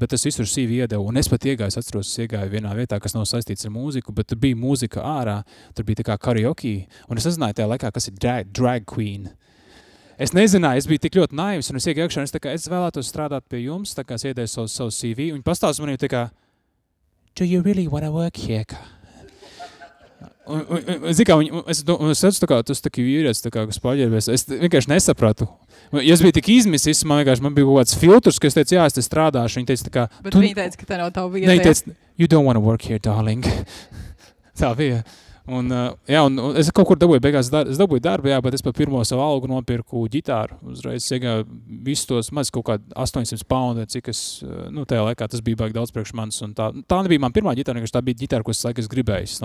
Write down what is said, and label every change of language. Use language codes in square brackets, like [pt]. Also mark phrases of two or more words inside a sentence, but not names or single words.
[lv] Bet es visur CV iedevu, un es pat iegāju vienā vietā, kas nav saistīts ar mūziku, bet tur bija mūzika ārā, tur bija tā kā karaoke, un es nezināju tajā laikā, kas ir [en] drag queen. [lv] Es nezināju, es biju tik ļoti naivs, un es iegāju iekšā, un es vēlētos strādāt pie jums, tā kā es iedēju savu CV, un viņi pastāsta man tā kā, [en] do you really wanna work here? [lv] Es redzu, tas tā kā vīrietis, kas paģērbies. Es vienkārši nesapratu. Ja es biju tik izmisis, man bija kaut kāds filtrs, ka es teicu, jā, es te strādāšu. Viņa teica tā kā... Bet viņa teica, ka tā nav tavu vieta. Viņa teica, [en] you don't wanna work here, darling. [lv] Tā bija. Un es kaut kur dabūju beigās, es dabūju darbu, jā, bet es pa pirmo savu algu nopirku ģitāru. Uzreiz iegāju visus tos, maz kaut kādi 800 pounds, cik es, tajā laikā tas bija baigi daudz priekš manis. Un tā nebija man pirmā ģitāra, tā bija ģitāra, ko es laikas gribēju.